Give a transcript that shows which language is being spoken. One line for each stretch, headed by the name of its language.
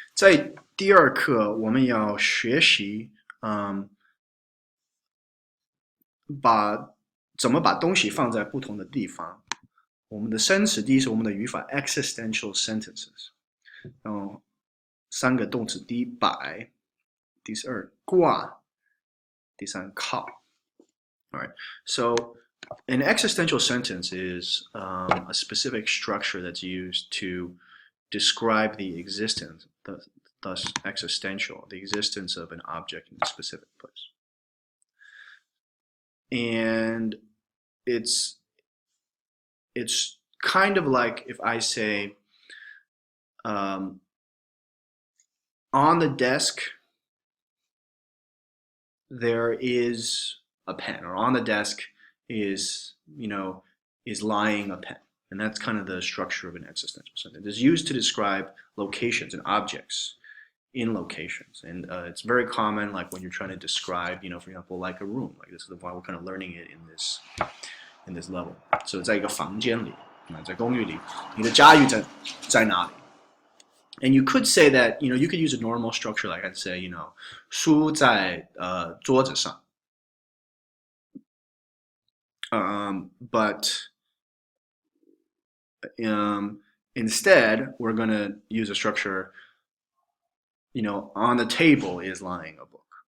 Chinese: 在第二课，我们要学习，把怎么把东西放在不同的地方。我们的生词，第一是我们的语法
English: existential sentences，
Chinese: 然后三个动词：第一摆，第二挂，第三靠。
English: All right. So an existential sentence is a specific structure that's used to describe the existence, thus existential, the existence of an object in a specific place. And it's kind of like if I say on the desk there is a pen, or on the desk is lying a pen. And that's kind of the structure of an existential sentence. It's used to describe locations and objects in locations. And it's very common, like when you're trying to describe, for example, like a room. Like this is why we're kind of learning it in this level.
Chinese: So 在一个房间里，在公寓里，你的家具在哪里？
English: And you could say that, you could use a normal structure, like I'd say,
Chinese: 书在桌子上。
English: But instead, we're going to use a structure, on the table is lying a book.